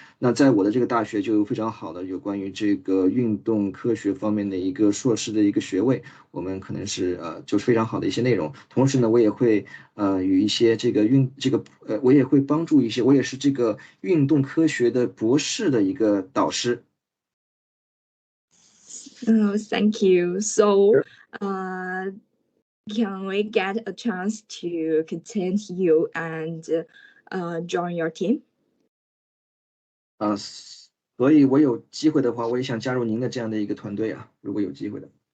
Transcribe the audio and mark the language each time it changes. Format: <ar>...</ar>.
<zh>那在我的这个大学就有非常好的有关于这个运动科学方面的一个硕士的一个学位，我们可能是就是非常好的一些内容。同时呢，我也会与一些我也会帮助一些，我也是这个运动科学的博士的一个导师。</zh> <en>Thank you. So, can we get a chance to contact you and join your team?</en> <zh>所以我有机会的话，我也想加入您的这样的一个团队啊，如果有机会的。</zh>